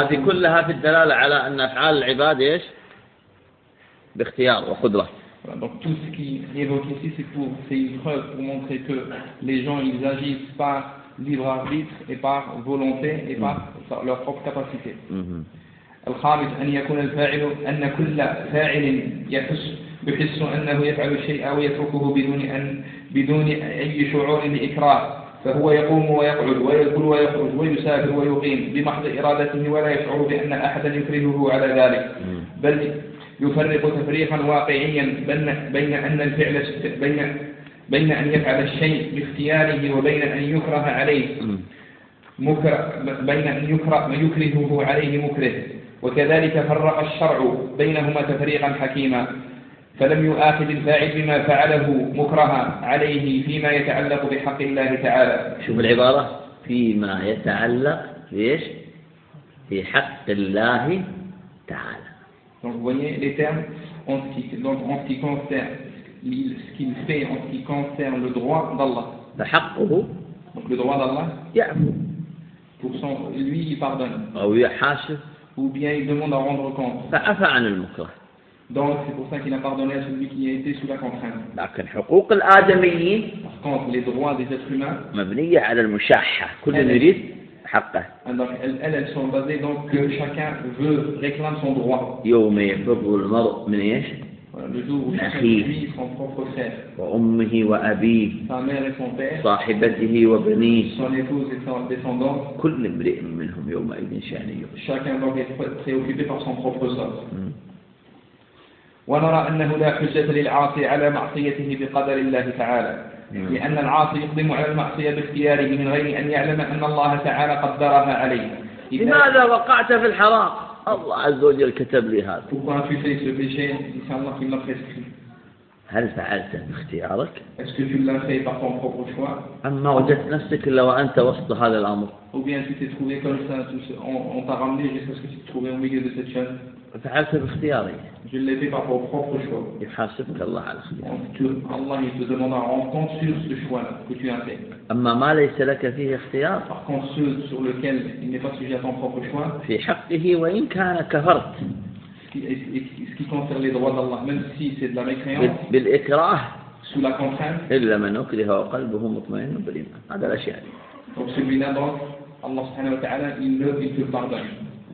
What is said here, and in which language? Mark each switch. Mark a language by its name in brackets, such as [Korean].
[Arabic] هذه كلها في الدلالة على أن أفعال العباد إيش باختيار وقدرة. [French] donc tout ce qui évoque ici c'est une preuve pour montrer que les gens ils agissent par libre arbitre et par volonté et par leur propre capacité. [Arabic] الخامس أن يكون الفاعل أن كل فاعل يحس بحس أنه يفعل الشيء أو يتركه بدون أي شعور لإكراه، فهو يقوم ويقعد ويأكل ويخرج ويسافر ويقيم بمحض إرادته ولا يشعر بأن أحدا يكرهه على ذلك، بل يفرق تفريقا واقعيا بين أن الفعل بين أن يفعل الشيء باختياره وبين أن يكره عليه مكره بين أن يكرهه عليه مكره. وكذلك فرق الشرع بينهما تفريقا حكيما، فلم يؤاخذ الفاعل بما فعله مكرها عليه فيما يتعلق بحق الله تعالى. شوف العبارة، فيما يتعلق بإيش؟ في حق الله تعالى. [French] Donc vous voyez les termes en ce qui donc en ce qui concerne ce qu'il fait en ce qui concerne le droit d'Allah. [Arabic] بحقه. [French] Donc le droit d'Allah. [Arabic] يعفو. [French] Pour son lui il pardonne. [Arabic] أو يحاسب. [French] Ou bien il demande à rendre compte. [Arabic] فعفى عن المكره. [French] Donc c'est pour ça qu'il a pardonné à celui qui a été sous la contrainte. [Arabic] لكن حقوق الآدميين. [French] Par contre les droits des êtres humains. [Arabic] مبنية على المشاحة. كل يريد حقه. [French] Donc elles sont basées donc que chacun veut réclame son droit. [Arabic] يوم يفر المرء من إيش؟ [French] Le jour où celui son propre frère. [Arabic] وأمه وأبيه. [French] Sa mère et son père. [Arabic] صاحبته وبنيه. [French] Son épouse et son descendant. [Arabic] كل امرئ منهم يومئذ شأنه. [French] Chacun donc est préoccupé par son propre sort. [Arabic] ونرى أنه لا حجة للعاصي على معصيته بقدر الله تعالى، لأن العاصي يقدم على المعصية باختياره من غير أن يعلم أن الله تعالى قدرها عليه. لماذا وقعت في الحرام؟ الله عز وجل كتب لي هذا. [French] Pourquoi tu fais ce péché? Insha'Allah, الله qu'il m'a prescrit. [Arabic] هل فعلت باختيارك؟ [French] Est-ce que tu l'as fait par ton propre choix? [Arabic] أما وجدت نفسك إلا وأنت وسط هذا الأمر. [French] Ou bien tu t'es trouvé comme ça, on t'a ramené jusqu'à ce que tu te trouves au milieu de cette chaîne. [Arabic] فعلت باختياري. [French] Je l'ai fait par mon propre choix. [Arabic] يحاسبك الله على اختيارك. [French] Allah il te demandera en compte sur ce choix que tu as fait. [Arabic] أما ما ليس لك فيه اختيار. [French] Par contre ceux sur lequel il n'est pas sujet à ton propre choix. [Arabic] في حقه وإن كان كفرت. [French] Ce qui concerne les droits d'Allah, même si c'est de la mécréance. [Arabic] بالإكراه. [French] Sous la contrainte. [Arabic] إلا من أكره وقلبه مطمئن بالإيمان. هذا الأشياء. [French] Donc celui-là donc, Allah سبحانه وتعالى il te pardonne.